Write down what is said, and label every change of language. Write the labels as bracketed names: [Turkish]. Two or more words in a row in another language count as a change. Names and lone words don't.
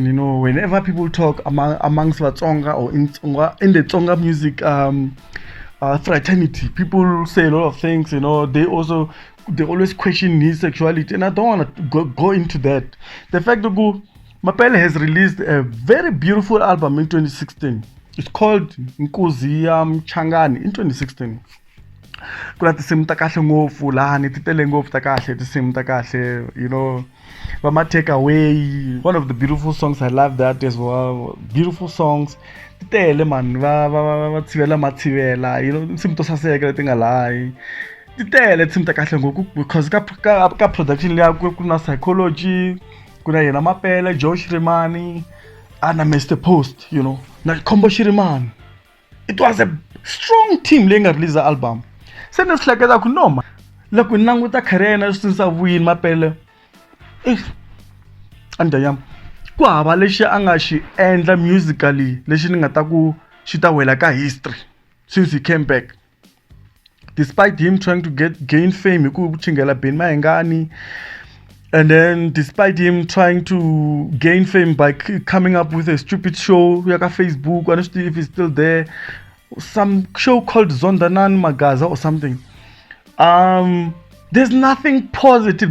[English] You know, whenever people talk amongst Vatsonga or in the Tsonga music fraternity, people say a lot of things. You know, they always question his sexuality, and I don't want to go into that. The fact that Mapele has released a very beautiful album in 2016. It's called Nkosi Changani in 2016. [Tsonga] Kuna tinsimu ta kahle ngopfu lani ti tele ngopfu ta kahle tinsimu ta kahle, [English] you know, Vama Take Away, one of the beautiful songs. I love that as well. Beautiful songs [Tsonga] ti tele [English] man, [Tsonga] va tsivela matsivela, [English] you know, [Tsonga] tinsimu to saseka leti nga lahi ti tele tinsimu ta kahle ngopfu because ka production liya kuna Psychology, kuna yena Mapele, Josh Rimani, [English] and Mr. Post, you know, na Kombo Shiriman. It was a strong team [Tsonga] leyi nga [English] release album. [Tsonga] Se ni hleketa ku no, loko ni languta career since a win Mapele, andayam ku hava lexi a nga xi endla musically lexi ni nga ta ku xi ta wela ka history [English] since he came back. Despite him trying to gain fame [Tsonga] hi ku chingela [English] Ben Mahengani, and then despite him trying to gain fame by coming up with a stupid show yaka Facebook, I don't know if it's still there, some show called Zondanan Magaza or something. There's nothing positive.